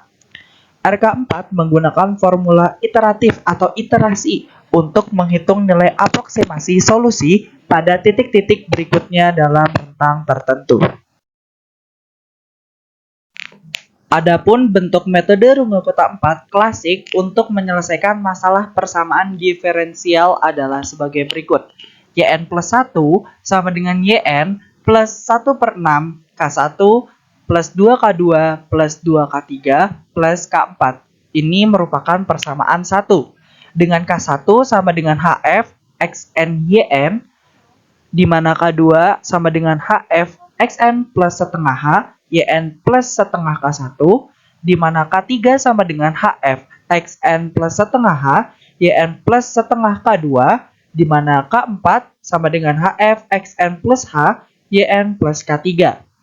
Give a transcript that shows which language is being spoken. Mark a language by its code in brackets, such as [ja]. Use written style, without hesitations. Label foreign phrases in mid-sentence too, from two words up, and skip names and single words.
[id] RK4 menggunakan formula iteratif atau iterasi untuk menghitung nilai aproksimasi solusi pada titik-titik berikutnya dalam rentang tertentu. Adapun bentuk metode Runge-Kutta 4 klasik untuk menyelesaikan masalah persamaan diferensial adalah sebagai berikut. Yn plus 1 sama dengan Yn plus 1/6 K1 plus 2K2 plus 2K3 plus K4. Ini merupakan persamaan 1. Dengan K1 sama dengan HF Xn Yn, di mana K2 sama dengan HF Xn plus setengah H Yn plus setengah K1, di mana K3 sama dengan HF Xn plus setengah H Yn plus setengah K2, di mana K4 sama dengan HF Xn plus H Yn plus K3.